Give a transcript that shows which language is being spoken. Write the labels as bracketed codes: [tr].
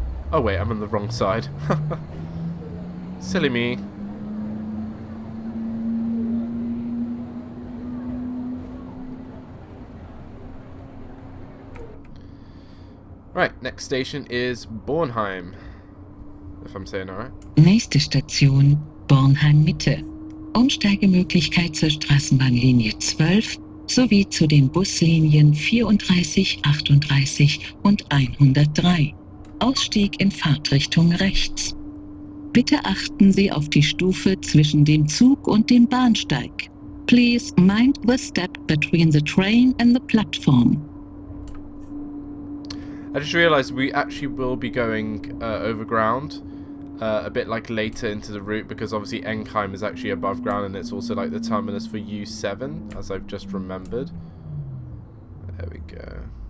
[en] Oh wait, I'm on the wrong side. Silly me. Right, next station is Bornheim. If I'm saying alright. [de] Nächste Station Bornheim Mitte. Umsteigemöglichkeit zur Straßenbahnlinie 12 sowie zu den Buslinien 34, 38 und 103. Ausstieg in Fahrtrichtung rechts. Bitte achten Sie auf die Stufe zwischen dem Zug und dem Bahnsteig. [en] Please mind the step between the train and the platform. I just realised we actually will be going overground a bit like later into the route, because obviously Enkheim is actually above ground and it's also like the terminus for U7, as I've just remembered. There we go.